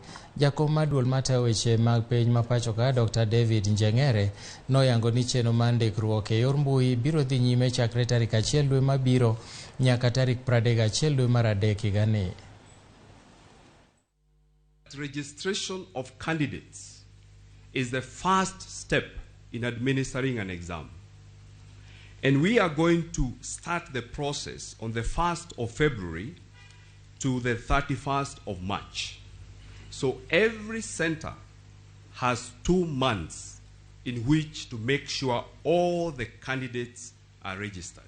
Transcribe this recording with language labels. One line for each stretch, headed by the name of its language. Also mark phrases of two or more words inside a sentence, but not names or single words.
Luo (Kenya and Tanzania): Jakom maduol matayo weche mag penj ma pachoka Dr. David Njeng'ere noyango ni chenro mar ndikruok e yor mbui biro dhi nyime chakre tarik 1 dwe mabiro nyaka tarik 31 dwe mar adek higa ni.
English: Registration of candidates is the first step in administering an exam. And we are going to start the process on the 1st of February to the 31st of March. So every center has 2 months in which to make sure all the candidates are registered.